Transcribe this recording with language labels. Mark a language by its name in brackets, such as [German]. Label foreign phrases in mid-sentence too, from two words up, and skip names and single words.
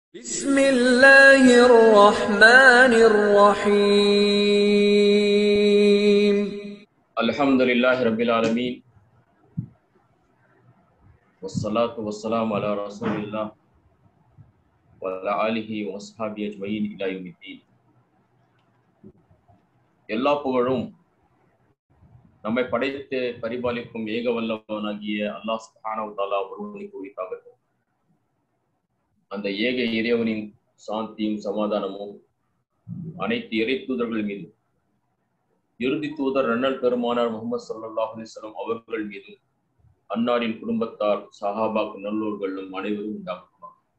[Arabic] بسم الله الرحمن الرحيم الحمد لله رب العالمين والصلاة والسلام على رسول الله وعلى آله وصحبه أجمعين إلى يوم الدين. [Tamil] எல்லா புகழும் நம்மை படைத்து பரிபாலிக்கும் ஏக வல்லவனாகிய அல்லாஹ் [Arabic] سبحانه و تعالى [Tamil] ஒருவனுக்கு உரித்தாகட்டும். அந்த ஏக இறைவனின் சாந்தியும் சமாதானமும் அனைத்து இறை தூதர்கள் மீதும், இறுதி தூதர் அண்ணல் பெருமானார் முஹம்மது [Arabic] صلى الله عليه وسلم [Tamil] அவர்கள் மீதும், அன்னாரின் குடும்பத்தார், சஹாபாக்கள், நல்லோர்களும் அனைவரும் உண்டாகுமா.